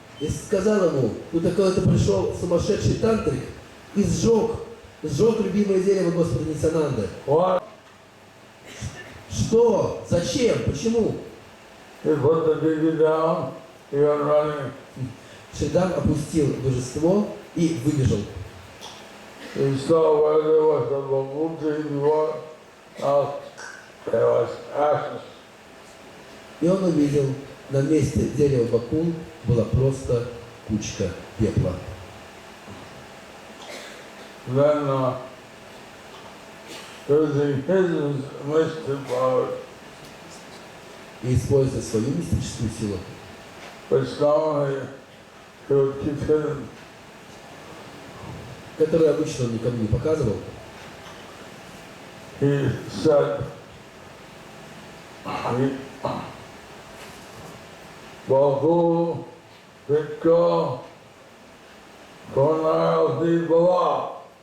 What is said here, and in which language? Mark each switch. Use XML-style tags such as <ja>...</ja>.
<ru>и сказал ему, тут такой-то пришел сумасшедший тантрик и сжег любимое дерево Господа Нитянанды.</ru> <en>What?</en> <ru>Что? Зачем? Почему?</ru> <en>He put the deity down, he went running.</en> <ru>Шридам опустил божество и выбежал.</ru> <en>He saw where there was a bamboo tree before, now there was ashes.</en> <ru>И он увидел, на месте дерева бакул была просто кучка пепла.</ru> <en>Then using his mystic power,</en> <ru>И используя свою мистическую силу,</ru> <en>which normally he would keep hidden,</en> <ru>которую обычно он никому не показывал,</ru> <en>he said, Bahu Vikko Konal Dibala.</en>